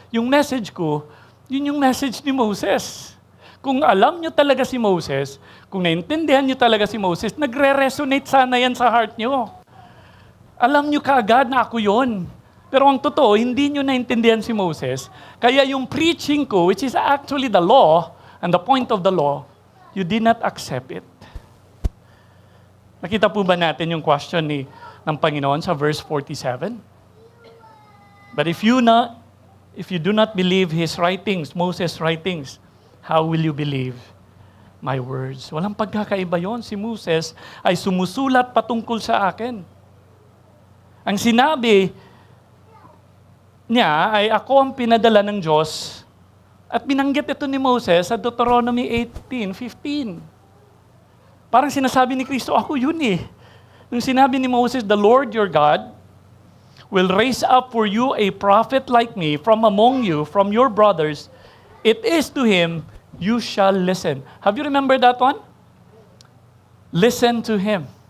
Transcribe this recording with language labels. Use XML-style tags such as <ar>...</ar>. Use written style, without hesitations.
<tl>Yung message ko, yun yung message ni Moses. Kung alam nyo talaga si Moses, kung naintindihan nyo talaga si Moses, nagre-resonate sana yan sa heart nyo. Alam nyo kaagad na ako yon. Pero ang totoo, hindi nyo naintindihan si Moses. Kaya yung preaching ko,</tl> <en>which is actually the law, and the point of the law, you did not accept it.</en> <tl>Nakita po ba natin yung question ng Panginoon sa verse 47?</tl> <en>But if you do not believe his writings, Moses' writings, how will you believe my words?</en> <tl>Walang pagkakaiba yon. Si Moses ay sumusulat patungkol sa akin. Ang sinabi niya ay ako ang pinadala ng Diyos at binanggit ito ni Moses sa Deuteronomy 18:15. Parang sinasabi ni Kristo, ako yun eh. Nung sinabi ni Moses,</tl> <en>the Lord your God will raise up for you a prophet like me from among you, from your brothers. It is to him you shall listen. Have you remembered that one? Listen to him.</en>